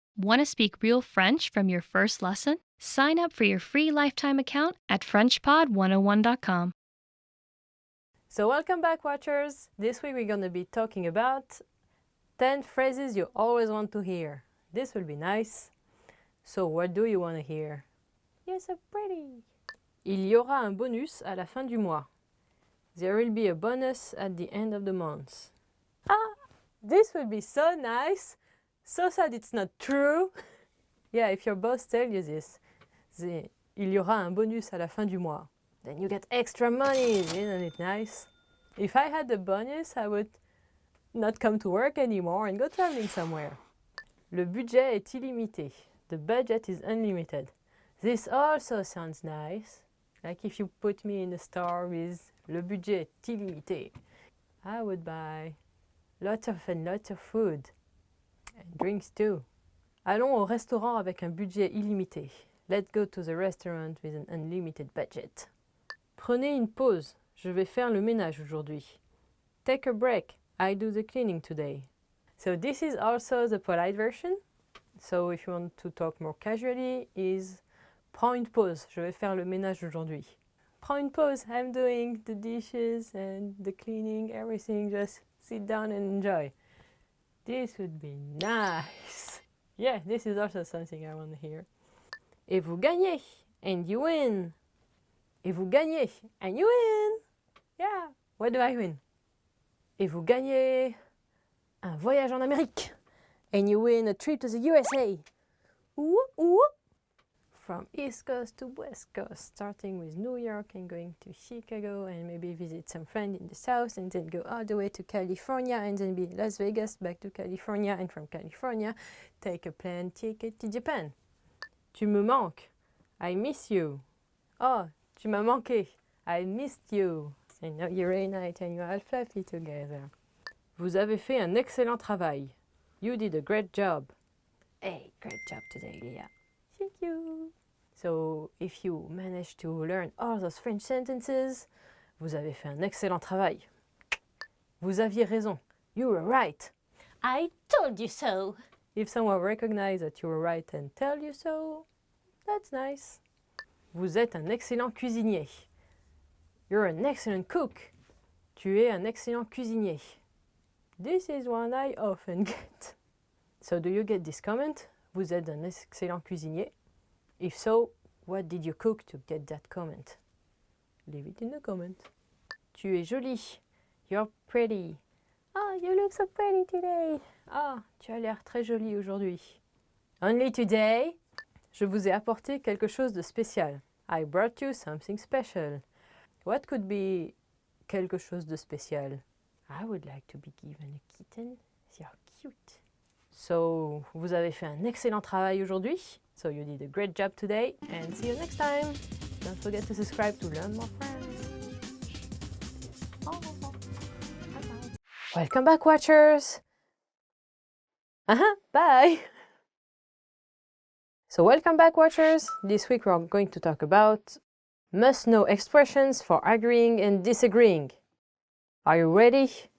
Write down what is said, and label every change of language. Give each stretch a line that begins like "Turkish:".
English: Want to speak real French from your first lesson? Sign up for your free lifetime account at FrenchPod101.com. So welcome back, watchers. This week we're going to be talking about 10 phrases you always want to hear. This will be nice. So what do you want to hear? You're so pretty.
French: Il y aura un bonus à la fin du mois.
English: There will be a bonus at the end of the month. Ah, this will be so nice. So sad it's not true. Yeah, if your boss tells you this,
French: il y aura un bonus à la fin du mois.
English: Then you get extra money, isn't it nice? If I had the bonus, I would not come to work anymore and go traveling somewhere.
French: Le budget est illimité.
English: The budget is unlimited. This also sounds nice. Like if you put me in a store with
French: le budget est illimité,
English: I would buy lots of food and drinks too.
French: Allons au restaurant avec un budget illimité.
English: Let's go to the restaurant with an unlimited budget.
French: Prenez une pause. Je vais faire le ménage aujourd'hui.
English: Take a break. I do the cleaning today. So this is also the polite version. So if you want to talk more casually, is
French: prends une pause. Je vais faire le ménage aujourd'hui. Prends une pause.
English: I'm doing the dishes and the cleaning, everything. Just sit down and enjoy. This would be nice. Yeah, this is also something I want to hear.
French: Et vous gagnez,
English: and you win.
French: Et vous gagnez, and you win.
English: Yeah, what do I win?
French: Et vous gagnez un voyage en Amérique.
English: And you win a trip to the USA. Ooh, ooh. From East Coast to West Coast, starting with New York and going to Chicago and maybe visit some friends in the South and then go all the way to California and then be in Las Vegas, back to California, and from California, take a plane ticket to Japan.
French: Tu me manques.
English: I miss you.
French: Oh, tu m'as manqué.
English: I missed you. So now you reunite and you're all fluffy together.
French: Vous avez fait un excellent travail.
English: You did a great job. Hey, great job today, Leah. Thank you. So, if you manage to learn all those French sentences,
French: vous avez fait un excellent travail. Vous aviez raison.
English: You were right. I told you so. If someone recognizes that you were right and tell you so, that's nice.
French: Vous êtes un excellent cuisinier.
English: You're an excellent cook.
French: Tu es un excellent cuisinier.
English: This is one I often get. So do you get this comment?
French: Vous êtes un excellent cuisinier.
English: If so, what did you cook to get that comment? Leave it in the comment.
French: Tu es jolie.
English: You're pretty. Oh, you look so pretty today.
French: Ah, tu as l'air très jolie aujourd'hui.
English: Only today?
French: Je vous ai apporté quelque chose de spécial.
English: I brought you something special. What could be
French: quelque chose de spécial?
English: I would like to be given a kitten. You're cute.
French: So, vous avez fait un excellent travail aujourd'hui.
English: So you did a great job today and see you next time. Don't forget to subscribe to learn more French. Oh, bye-bye. Welcome back, watchers. Bye. So welcome back, watchers. This week we are going to talk about must-know expressions for agreeing and disagreeing. Are you ready?